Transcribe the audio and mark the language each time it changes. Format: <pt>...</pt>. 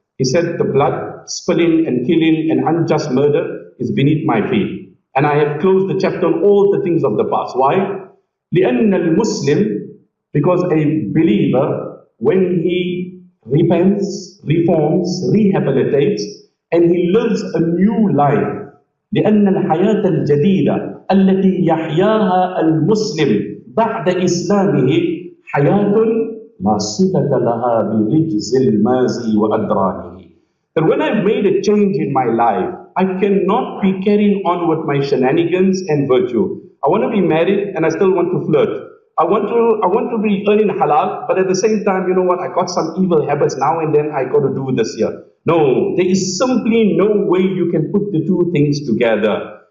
<en>He said, the blood spilling and killing and unjust murder is beneath my feet. And I have closed the chapter on all the things of the past. Why?</en> <ar>لأن المسلم,</ar> <en>because a believer, when he repents, reforms, rehabilitates, and he lives a new life.</en> <ar>لأن الحياة الجديدة التي يحياها المسلم بعد إسلامه حياة لا صلة لها برجز المازي وأدرانه.</ar> <en>That when I've made a change in my life, I cannot be carrying on with my shenanigans and virtue. I want to be married and I still want to flirt. I want to be earning halal, but at the same time, you know what, I got some evil habits now and then, I got to do this here. No, there is simply no way you can put the two things together.</en>